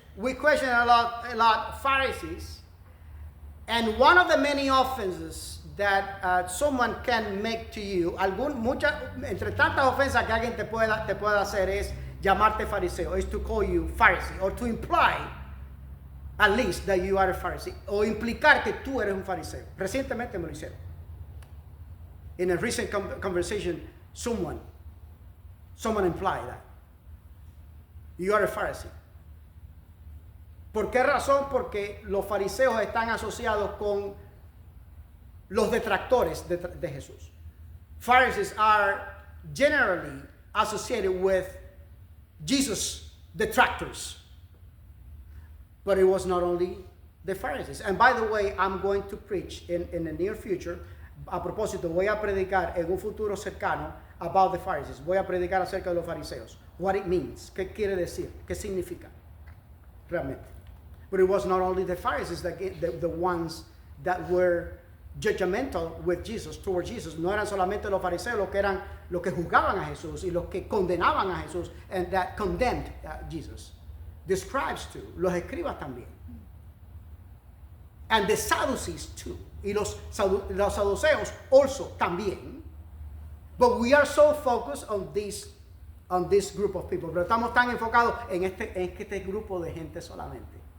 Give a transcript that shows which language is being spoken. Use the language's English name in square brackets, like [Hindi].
[English] We question a lot Pharisees. And one of the many offenses that someone can make to you, [Spanish] entre tantas ofensas que alguien te pueda hacer es llamarte fariseo, [English] is to call you Pharisee, or to imply at least that you are a Pharisee, [Spanish] o implicar que tú eres un fariseo. Recientemente me lo hicieron. [English] In a recent conversation, someone implied that you are a Pharisee. [Spanish] ¿Por qué razón? Porque los fariseos están asociados con los detractores de Jesús. [English] Pharisees are generally associated with Jesus' detractors. But it was not only the Pharisees. And by the way, I'm going to preach in the near future. [Spanish] A propósito, voy a predicar en un futuro cercano [English] about the Pharisees. [Spanish] Voy a predicar acerca de los fariseos. [English] What it means. [Spanish] ¿Qué quiere decir? ¿Qué significa? Realmente. [English] But it was not only the Pharisees, the ones that were judgmental with Jesus, toward Jesus. [Spanish] No eran solamente los fariseos los que juzgaban a Jesús y los que condenaban a Jesús, [English] and that condemned Jesus. The scribes too, [Spanish] los escribas también. [English] And the Sadducees too. [Spanish] Y los saduceos [English] also [Spanish] también. [English] But we are so focused on this group of people. [Spanish] Pero estamos tan enfocados en este grupo de gente solamente.